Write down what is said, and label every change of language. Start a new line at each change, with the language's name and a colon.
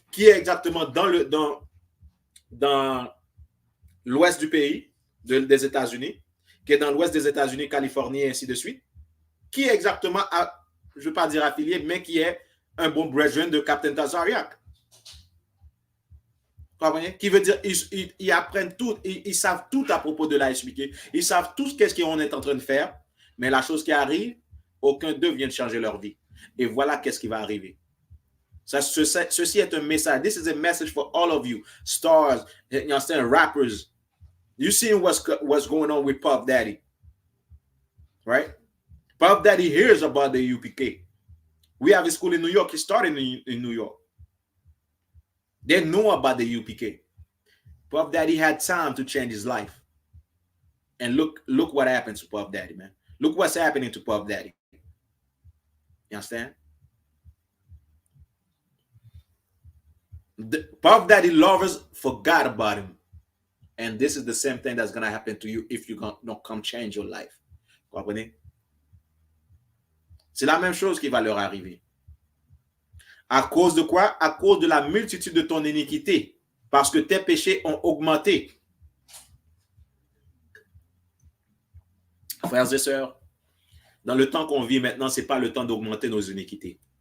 French: Qui est exactement dans l'ouest du pays, des États-Unis, qui est dans l'ouest des États-Unis, Californie, et ainsi de suite, qui est exactement, je ne veux pas dire affilié, mais qui est un bon brethren de Captain Tazariak. Comprenez? Qui veut dire, ils apprennent tout, ils savent tout à propos de l'ISPK, ils savent tout ce qu'on est en train de faire, mais la chose qui arrive, aucun d'eux vient de changer leur vie. Et voilà qu'est-ce qui va arriver. Ceci est un message.
English: This is a message for all of you, stars, you understand, rappers. You see what's going on with Puff Daddy, right? Puff Daddy hears about the UPK. We have a school in New York. He started in New York. They know about the UPK. Puff Daddy had time to change his life. And look what happened to Puff Daddy, man. Look what's happening to Puff Daddy. You understand? Puff Daddy lovers forgot about him. And this is the same thing that's going to happen to you if you don't come change your life.
French: Vous comprenez? C'est la même chose qui va leur arriver. À cause de quoi? À cause de la multitude de ton iniquité. Parce que tes péchés ont augmenté. Frères et sœurs, dans le temps qu'on vit maintenant, ce n'est pas le temps d'augmenter nos iniquités.